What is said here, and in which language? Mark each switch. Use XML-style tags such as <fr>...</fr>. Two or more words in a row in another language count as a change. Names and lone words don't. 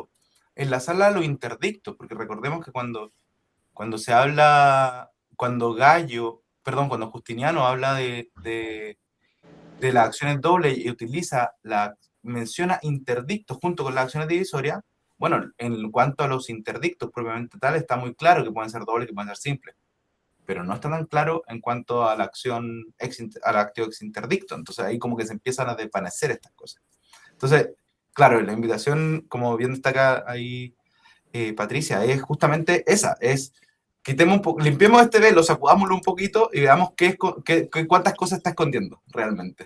<es>Enlazarla a los interdictos, porque recordemos que cuando Justiniano habla de las acciones dobles y menciona interdictos junto con las acciones divisorias. Bueno, en cuanto a los interdictos propiamente tal, está muy claro que pueden ser dobles y que pueden ser simples, pero no está tan claro en cuanto a la acción</es> <la>actio ex interdicto.</la> <es>Entonces ahí como que se empiezan a desvanecer estas cosas. Entonces, claro, la invitación, como bien destaca ahí Patricia, es justamente esa, limpiemos este velo, sacudámoslo un poquito y veamos cuántas cosas está escondiendo realmente.</es>